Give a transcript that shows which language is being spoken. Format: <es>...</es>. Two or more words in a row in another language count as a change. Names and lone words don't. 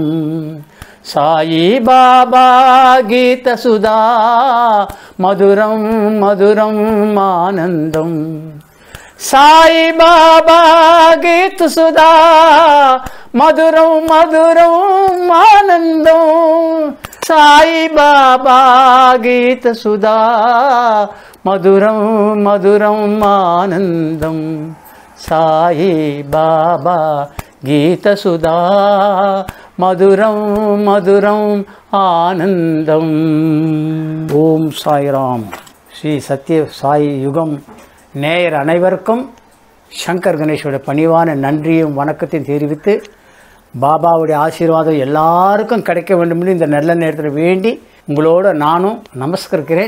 <ta>சாயி பாபா கீத சுதா மதுரம் மதுரம் ஆனந்தம். சாயி பாபா கீத் சுதா மதுரம் மதுரம் ஆனந்தம்.</ta> <te>சாయి బాబా గీత సుధా మధురం మధురం ఆనందం. సాయి బాబా గీత సుధా మధురం మధురం ఆనందం.</te> <ta>ஓம் சாய்ராம். ஸ்ரீ சத்ய சாய் யுகம் நேயர் அனைவருக்கும் சங்கர் கணேஷோட பணிவான நன்றியும் வணக்கத்தையும் தெரிவித்து, பாபாவுடைய ஆசீர்வாதம் எல்லாருக்கும் கிடைக்க வேண்டும்னு இந்த நல்ல நேரத்தில் வேண்டி உங்களோட நானும் நமஸ்கரிக்கிறேன்.</ta>